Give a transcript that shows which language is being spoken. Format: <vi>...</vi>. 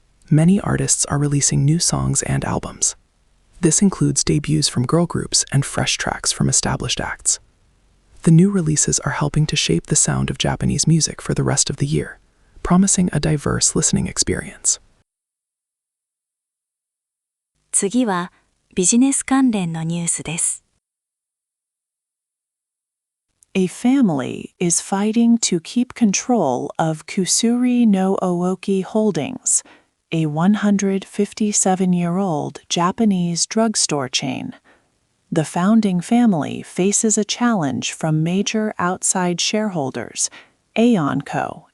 <en>Many artists are releasing new songs and albums. This includes debuts from girl groups and fresh tracks from established acts. The new releases are helping to shape the sound of Japanese music for the rest of the year, promising a diverse listening experience.</en> <ja>次はビジネス関連のニュースです。</ja> <en>A family is fighting to keep control of Kusuri no Ooki Holdings, a 157-year-old Japanese drugstore chain. The founding family faces a challenge from major outside shareholders, Aeon Co.</en>